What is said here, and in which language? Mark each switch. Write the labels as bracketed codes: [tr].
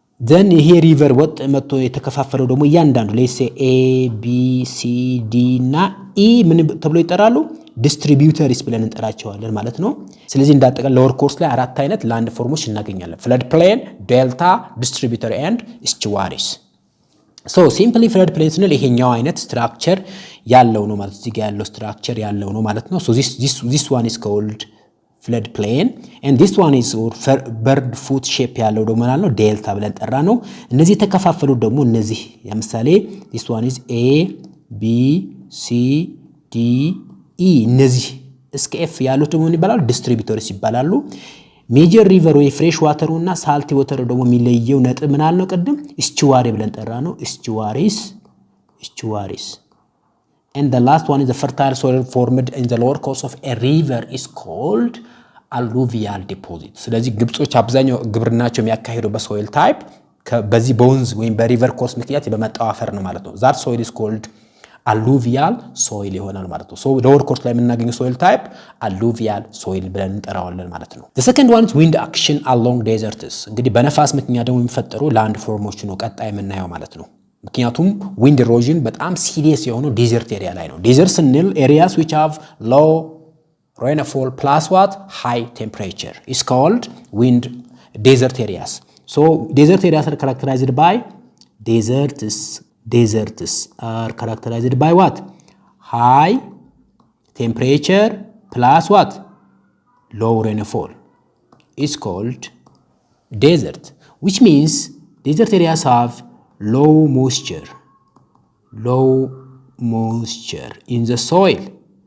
[am] then ይሄ ሪቨር ወጥ መጥቶ የተከፋፈለው ደግሞ እያንዳንዱ [en] let's say [am] A B C D እና E ምን ተብሎ ይጠራሉ? distributaries ብለን እንጠራቸዋለን ማለት ነው። ስለዚህ እንዳጠቃላይ lower course ላይ 4 አይነት land forms እናገኛለን: [en] flood plain, delta, distributary and estuaries. [am] so simply flood plain ስንል ይሄኛው አይነት ስትራክቸር ያለው ነው ማለት እዚህ ጋር ያለው ስትራክቸር ያለው ነው ማለት ነው። [en] so this one is called flood plain [am] and [en] this one is bird foot shape [am] ያለው ደግሞ ማለት ነው ዴልታ ብለን ጠራ ነው። እነዚህ ተከፋፈሉት ደግሞ እነዚህ ለምሳሌ this one is A B C D E እነዚህ እስከ F ያሉት ደግሞ ይባላሉ distributaries ይባላሉ። ሜጀር ሪቨር ወይ ፍሬሽ ዋተሩና ሳልቲ ዋተሩ ደግሞ የሚለየው ነጥብ ምን አለ ነው? ቅድም estuary ብለን ጠራ ነው estuaries. [en] and the last one is the fertile soil formed in the lower course of a river is called alluvial deposit. [am] ስለዚህ ግብጾች አብዛኛው ግብርናቸው የሚያካሂደው በሶይል ታይፕ በዚህ በወንዝ ወይም በሪቨር ኮርስ ምክንያት በመጣው አፈር ነው ማለት ነው። [en] that soil is called alluvial soil [am] ይሆናል ማለት ነው። so lower course ላይ የምናገኘው soil type alluvial soil ብለን እንጠራዋለን ማለት ነው። [en] the second one is wind action along deserts [am] እንግዲህ በነፋስ ምክንያት ደግሞ የሚፈጠሩ ላንድ ፎርሞች ነው ቀጣይ የምናየው ማለት ነው። ምክንያቱም wind erosion በጣም ሲሪየስ የሆነው ዴዘርት ኤሪያ ላይ ነው። ዴዘርት ስንል [en] areas which have low rainfall plus what high temperature is called wind desert areas. So desert areas are characterized by deserts are characterized by what? High temperature plus what? Low rainfall is called desert, which means desert areas have low moisture in the soil.